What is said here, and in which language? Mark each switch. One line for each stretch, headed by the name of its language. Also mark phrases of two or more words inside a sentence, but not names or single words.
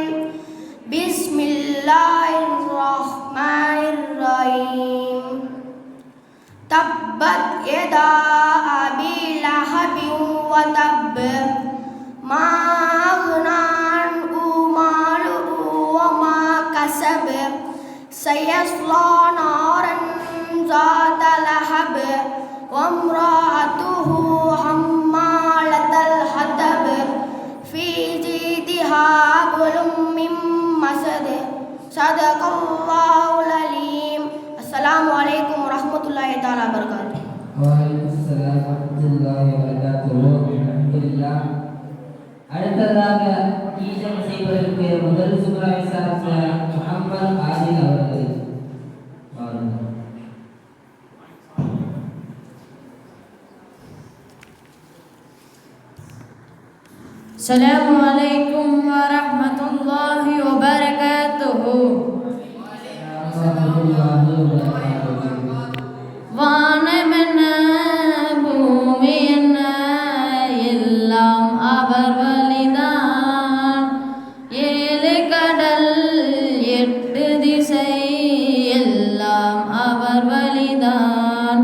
Arabic: بسم الله الرحمن الرحيم. تبت يدا أبي لهب وتب ما أغنى عنه ماله وما كسب سيصلى نارا ذات لهب وامرأته حمالة الحطب في جيدها حبل من مسد صدق الله العليم. السلام عليكم ورحمة الله تعالى وبركاته. وعليكم السلام ورحمة الله وبركاته. الحمد لله.
Tamil: அடுத்ததாக ஈஜம் செய்வதற்கு முதல் சுமராவை சார்ந்த முஹம்மது ஆதில் அவர்கள் வாருங்கள்.
Arabic: السلام عليكم ورحمة الله وبركاته.
Tamil: வானமென்ன பூமி என்ன எல்லாம் அவர் வழிதான். 7 கடல் 8 திசை எல்லாம் அவர் வழிதான்.